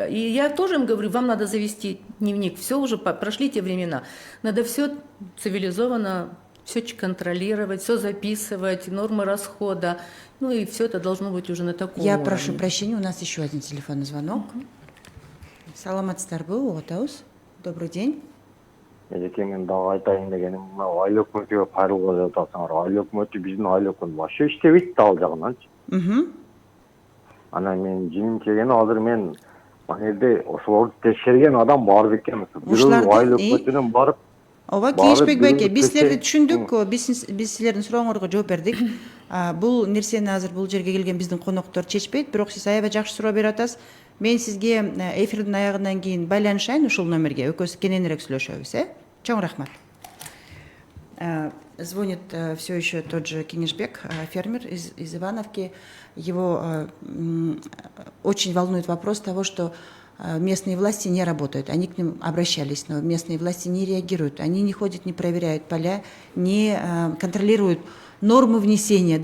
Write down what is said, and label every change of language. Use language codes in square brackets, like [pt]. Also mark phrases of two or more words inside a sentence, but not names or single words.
[ru] И я тоже им говорю, вам надо завести дневник, все уже, прошли те времена. Надо все цивилизованно, все контролировать, все записывать, нормы расхода. И все это должно быть уже на таком Я уровне. прошу прощения, у нас еще один телефонный звонок. [ky] Саламатсыздар бу, Отаус. [ru] Добрый день. [ky] Эжеке мен дагы айтайын дегеним мына айыл өкмөтүгө кайрылып жатасыңар. Айыл өкмөтү биздин айыл өкмөтү башы иштебейт да ал жагынан. Анан мен жиним келген азыр мен ана жерде ошолорду текшерген адам бар бекен. Бирөө айыл өкмөтүнөн барып Ооба, Кийишбек байке, биз силерди түшүндүк, биз силердин сурооңорго жооп бердик. Бул нерсени азыр бул жерге келген биздин коноктор чечпейт, бирок сиз аябай жакшы суроо берип атасыз. Мен сизге эфирдин аягынан кийин байланышайын ушул номерге, экөөбүз кененирээк сүйлөшөбүз, Чоң рахмат. [ru] Звонит все еще тот же Кенишбек, фермер из Ивановки. Его очень волнует вопрос того, что местные власти не работают. Они к ним обращались, но местные власти не реагируют. Они не ходят, не проверяют поля, не контролируют нормы внесения.